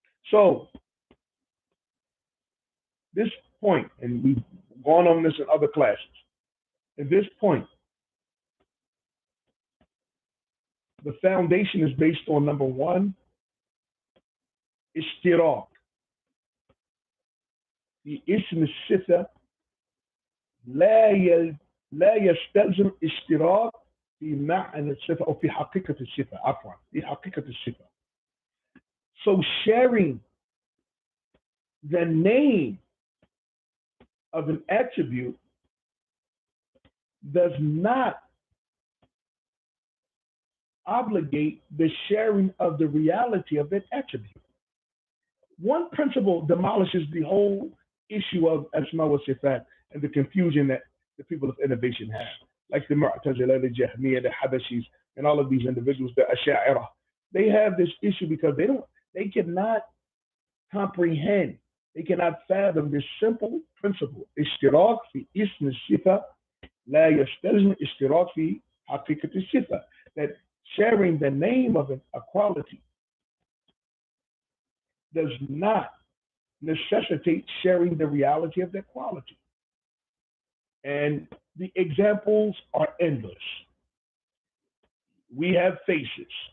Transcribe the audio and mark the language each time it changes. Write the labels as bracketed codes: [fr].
[en] So, this point, and we've gone on this in other classes, at this point, the foundation is based on, number one, ishtiraq. [ar] في اسم الصفة لا يستلزم اشتراك في معنى الصفة أو في حقيقة الصفة عفوا في حقيقة الصفة. [en] So sharing the name of an attribute does not obligate the sharing of the reality of that attribute. One principle demolishes the whole issue of Asma wa Sifat and the confusion that the people of innovation have, like the Mu'tazila, the Jahmiyyah, the Habashis, and all of these individuals, the Asha'ira. They have this issue because they cannot comprehend, they cannot fathom this simple principle. [ar] اشتراك في اسم الصفة لا يستلزم اشتراك في حقيقة الصفة. [en] That sharing the name of a quality does not necessitate sharing the reality of that quality. And the examples are endless. We have faces.